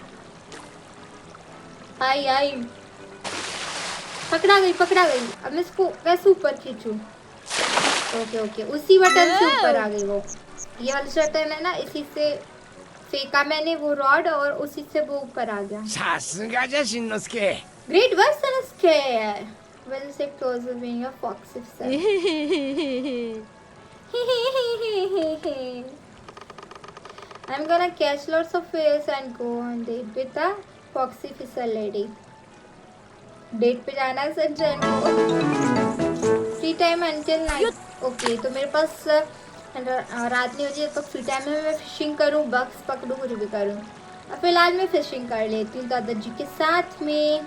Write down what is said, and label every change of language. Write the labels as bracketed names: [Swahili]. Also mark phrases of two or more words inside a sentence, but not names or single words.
[Hindi] आई आई, पकड़ा गई पकड़ा गई। अब मैं इसको कैसे ऊपर खींचूं? ओके ओके, उसी बटन से ऊपर आ गई वो। ये वाला बटन है ना, इसी से फेंका मैंने वो रॉड और उसी से वो ऊपर आ गया। [Japanese] さすがじゃしんのすけ。 [English] Great work, Sanosuke. Well, say close to being a foxy son. I'm gonna catch lots of fish and go on date with the foxy fisher lady. [Hindi] डेट पे जाना है संजय को। [English] free time until night. [Hindi] ओके, तो मेरे पास रात नहीं हो जाए तो [English] free time [Hindi] में मैं फिशिंग करूँ, बग्स पकड़ूँ, कुछ भी करूँ। अब फिलहाल मैं फिशिंग कर लेती हूँ दादाजी के साथ में।